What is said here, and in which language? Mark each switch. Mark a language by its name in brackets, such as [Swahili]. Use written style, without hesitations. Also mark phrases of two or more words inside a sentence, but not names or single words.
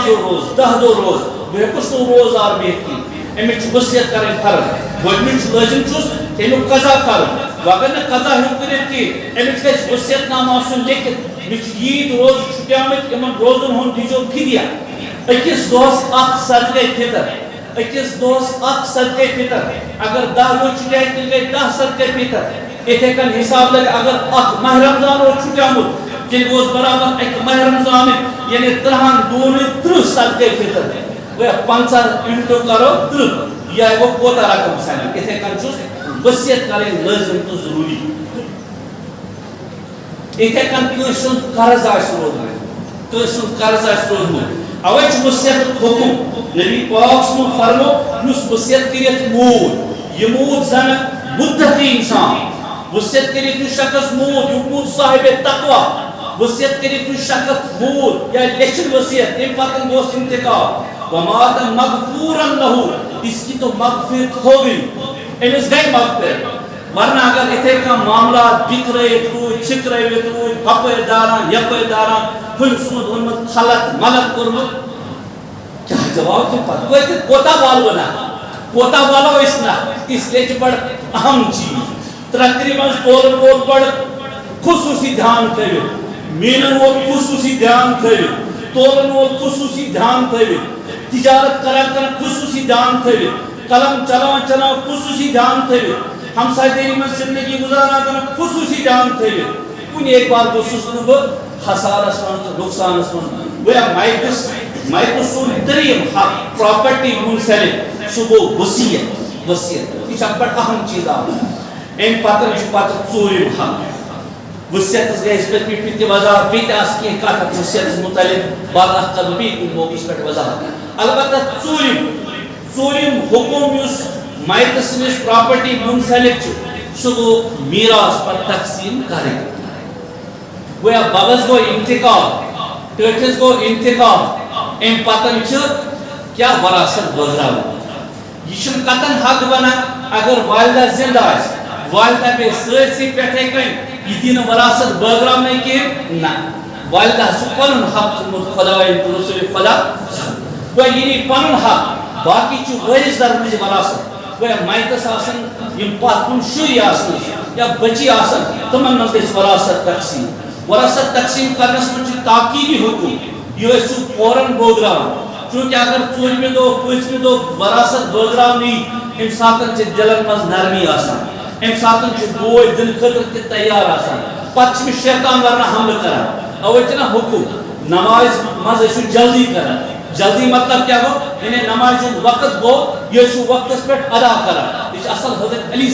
[Kashmiri] دۄہ روز 10 دۄہ روز بہٕ ہیٚکُس نہٕ روزدار بِہِتھ کِہیٖنۍ أمِس چھِ ؤصیت کَرٕنۍ فرض گۄڈٕنیُک چھُ لٲزِم چھُس تمیُک قضا کَرُن وۄنۍ اگر نہٕ قضا ہیوٚک کٔرِتھ کِہیٖنۍ أمِس گژھِ ؤصیت نامہٕ آسُن لیکھِتھ مےٚ چھِ ییٖتۍ روزٕ چھُٹیمٕتۍ یِمن روزن ہُنٛد دیٖزیو فِدیہ أکِس دۄہس اکھ صدقے فِطر أکِس دۄہس اکھ صدقے فِطر اگر 10 دۄہ چھُٹے تیٚلہِ گٔے 10 صدقے فِطر اتھے کن حساب لگے اگر اکھ ماہ رمضان اور چھٹیامت تیل گوس برابر ایک ماہ رمضان یعنی 30 دون 30 صدقے فطر وہ 50 انٹو کرو 30 یا وہ کوتا رقم سانی اتھے کن چھس وصیت کریں لازم تو ضروری اتھے کن کٲنٛسہِ ہُنٛد قرض آسہِ روٗدمُت کٲنٛسہِ ہُنٛد قرض آسہِ روٗدمُت اوے چھُ وصیتُک حُکم نبی پاک صُبحن فرمو یُس وصیت کٔرِتھ موٗد یہِ موٗد زن متقی انسان وصیت کٔرِتھ یُس شخص موٗد یہِ موٗد صاحب تقوا وصیت کٔرِتھ یُس شخص موٗد یا لیٚچھِن وصیت تمہِ پتہٕ گوس انتقال [Arabic] ومات مغفورا لہو [Urdu] اس کی تو مغفرت ہو گئی [Kashmiri] أمِس گٔے مغفرت ورنہ اگر اتھے کانٛہہ معاملات بِکھرٲیِتھ روٗدۍ چھِکرٲوِتھ روٗدۍ ہپٲرۍ داران یپٲرۍ داران ہُمہِ سُنٛد اوٚنمُت خلط ملط کوٚرمُت کیٛاہ جواب دِمہٕ پتہٕ وٲتِتھ کوتاہ والو نا کوتاہ والو أسۍ نا [Urdu] اس لیے [Kashmiri] چھُ بڑٕ اہم چیٖز تقریباً تولن وول بڑٕ خصوٗصی دھیان تھٲوِتھ مینن وول خصوٗصی دھیان تھٲوِتھ تولن وول خصوٗصی دھیان تھٲوِتھ تجارت کران کران خصوٗصی دھیان تھٲوِتھ قلم چلاوان چلاوان خصوٗصی دھیان تھٲوِتھ ہمسایہِ دٲری منٛز زندگی گُزاران کران خصوٗصی دھیان تھٲوِتھ کُنہِ اکہِ بار گوٚژھُس نہٕ بہٕ خسارس منٛز تہٕ نۄقصانس منٛز گویا مایتہٕ سُنٛد ترٛیٚیِم حق پراپرٹی منسلک سُہ گوٚو وصیت وصیت [Urdu] یہ بڑا اہم چیز [Kashmiri] ام پتہ ژوٗرِم حق وصیتس گٔے أسۍ پٔتمہِ پھِرِ تہِ وضاحت بیٚیہِ تہِ آسہِ کینٛہہ کتھ اتھ وصیتس متعلق بعد اتھ کرٕ بہٕ بیٚیہِ کُنہِ موقعس پٮ۪ٹھ وضاحت البتہ ژوٗرِم حکم یُس مایتہٕ سٕنٛدِس پراپرٹی منسلک چھُ سُہ گوٚو میراث پتہٕ تقسیٖم کرٕنۍ گویا ببس گوٚو انتقال ٹٲٹھِس گوٚو انتقال ام پتہٕ چھِ کیٛاہ وراثت بٲگراوُن یہ چھُنہٕ کتن حق بنان اگر والدہ زندہ آسہِ والدہ بے سرسی پیٹھے کن یہ دین وراثت بغرام نہیں کی نا والدہ سو پنن حق تھومت خداوند تو رسول خدا وہ یہ پنن حق باقی چھ وارث در مجھ وراثت وہ مائتس آسن یم پات کن شری آسن یا بچی آسن تمن مز گژھِ وراثت تقسیم کرنس مجھ تاکیدی حکم یہ سو فوراً بوگراوان چونکہ اگر ژوٗرمہِ دۄہ پٲنٛژمہِ دۄہ وراثت بٲگراونٕے امہِ ساتہٕ چھِ دلن منٛز نرمی آسان امہِ ساتہٕ چھُ بوے دِنہٕ خٲطرٕ تہِ تیار آسان پتہٕ چھِ مےٚ شیطان ورنہ حملہٕ کران اوے چھُ نا حکم نماز منٛز ٲسِو جلدی کران جلدی مطلب کیا گو یعنی نماز وقت گو یہ چھُ وقتس پٮ۪ٹھ ادا کران یہ چھُ اصل حضرت علی